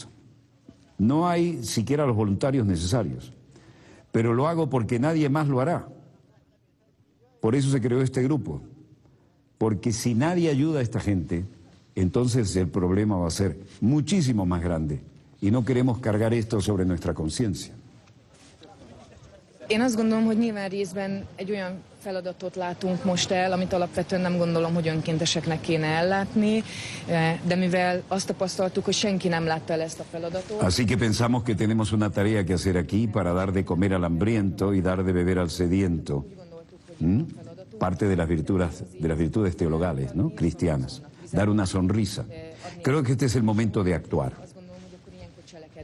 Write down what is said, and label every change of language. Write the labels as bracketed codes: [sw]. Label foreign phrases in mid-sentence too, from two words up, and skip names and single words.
[es] No hay siquiera los voluntarios necesarios. Pero lo hago porque nadie más lo hará. Por eso se creó este grupo. Porque si nadie ayuda a esta gente, entonces el problema va a ser muchísimo más grande. Y no queremos cargar esto sobre nuestra conciencia. [hu] Én azt gondolom, hogy nyilván részben egy olyan feladatot látunk most el, amit alapvetően nem gondolom, hogy önkénteseknek kéne ellátni, de mivel azt tapasztaltuk, hogy senki nem látta el ezt a feladatot. [es] Así que pensamos que tenemos una tarea que hacer aquí para dar de comer al hambriento y dar de beber al sediento. Parte de las virtudes teologales, ¿no? Cristianas. Dar una sonrisa. Creo que este es el momento de actuar.